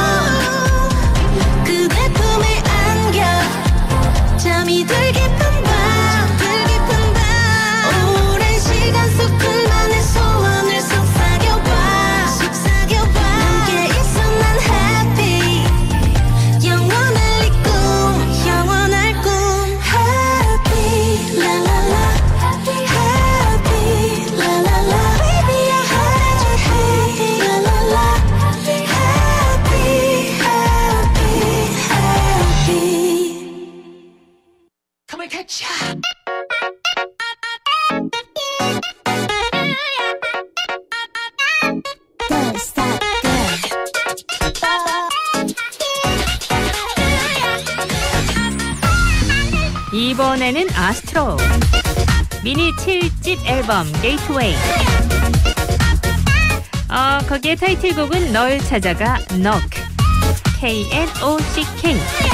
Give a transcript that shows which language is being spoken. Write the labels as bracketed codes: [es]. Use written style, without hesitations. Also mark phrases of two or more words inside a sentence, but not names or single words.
[ko] 그대 품에 안겨 잠이 들 깊은 밤 오랜 시간 속 둘만의 소원을 속삭여봐 함께 있어 난 happy 영원할 이 꿈 영원할 꿈 [en] Happy la la la Happy la la la Baby I heard you Happy la la la Happy happy happy Come and catch ya. Don't stop [ko] 이번에는 아스트로 미니 7집 앨범 게이트웨이. 거기에 타이틀곡은 널 찾아가 Knock K-N-O-C-K.